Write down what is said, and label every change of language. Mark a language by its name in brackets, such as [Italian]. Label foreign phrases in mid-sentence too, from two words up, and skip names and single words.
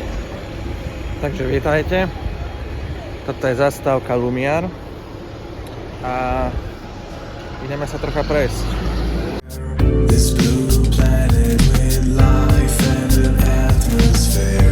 [Slovak] Takže vítajte, toto je zastávka Lumiar a ideme sa trocha prejsť. [English] This blue planet with life and an atmosphere.